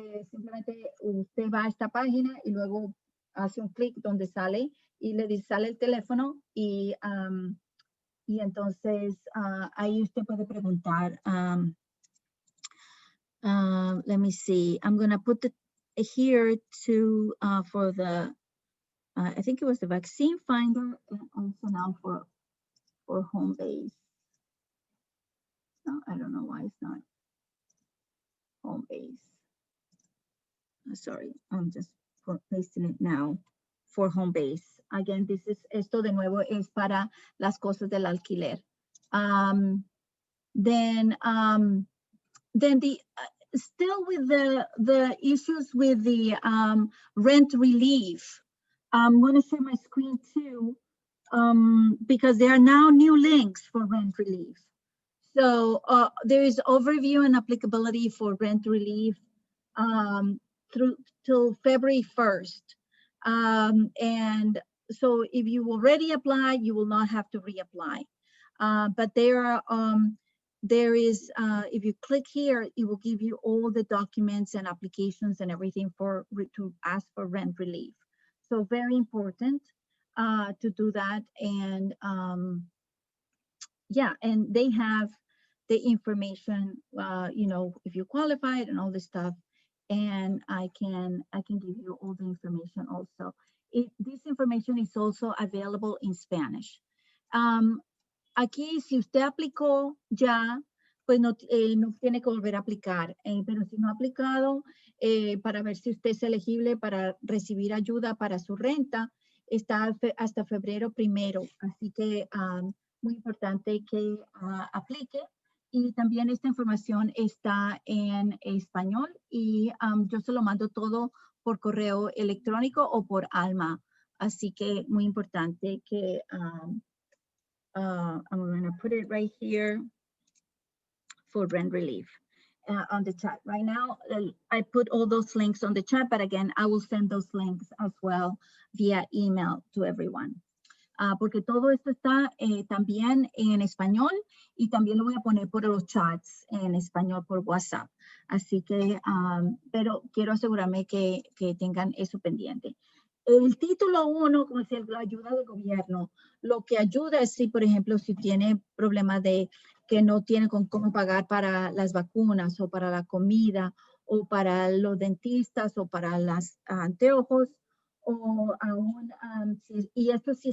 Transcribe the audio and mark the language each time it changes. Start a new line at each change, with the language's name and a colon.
Spanish: Simplemente usted va a esta página y luego hace un clic donde sale y le dice, sale el teléfono y entonces ahí usted puede preguntar
English: let me see. I'm gonna put the here to for the I think it was the vaccine finder, and also now for home base. No, I don't know why it's not home base. Sorry, I'm just pasting it now for home base. Again, this is
Spanish: esto de nuevo es para las cosas del alquiler.
English: Then the still with the issues with the rent relief. I'm going to share my screen too, because there are now new links for rent relief. So there is overview and applicability for rent relief through till February 1st. And so if you already applied, you will not have to reapply. But there is, if you click here, it will give you all the documents and applications and everything to ask for rent relief. So very important to do that. And yeah, and they have the information, you know, if you qualified and all this stuff. And I can give you all the information also. This information is also available in Spanish.
Spanish: Aquí, si usted aplicó ya, pues no tiene que volver a aplicar, pero si no ha aplicado, para ver si usted es elegible para recibir ayuda para su renta, está hasta febrero 1º. Así que muy importante que aplique. Y también esta información está en español y yo se lo mando todo por correo electrónico o por Alma. Así que muy importante que
English: I'm going to put it right here for rent relief on the chat. Right now, I put all those links on the chat, but again, I will send those links as well via email to everyone.
Spanish: Porque todo esto está también en español y también lo voy a poner por los chats en español por WhatsApp. Así que, pero quiero asegurarme que tengan eso pendiente. El título 1, como decía, la ayuda del gobierno, lo que ayuda es si, por ejemplo, si tiene problemas de que no tiene con cómo pagar para las vacunas o para la comida o para los dentistas o para los anteojos, o aún, y esto